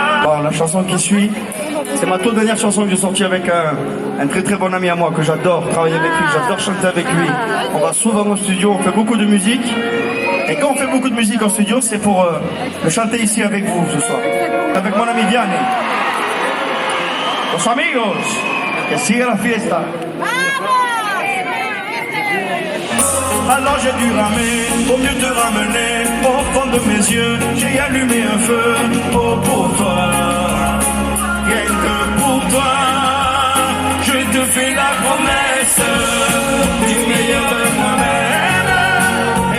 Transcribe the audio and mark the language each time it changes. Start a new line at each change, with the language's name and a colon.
French: Bon, la chanson qui suit, c'est ma toute dernière chanson que j'ai sortie avec un très très bon ami à moi que j'adore travailler avec lui, j'adore chanter avec lui. On va souvent au studio, on fait beaucoup de musique. Et quand on fait beaucoup de musique en studio, c'est pour le chanter ici avec vous ce soir. Avec mon ami Vianney.
Spanish: Los amigos, que siga la fiesta.
French: Alors j'ai dû ramer, pour mieux te ramener au fond de mes yeux, j'ai allumé un feu, oh pour toi. Rien que pour toi, je te fais la promesse du meilleur de moi-même.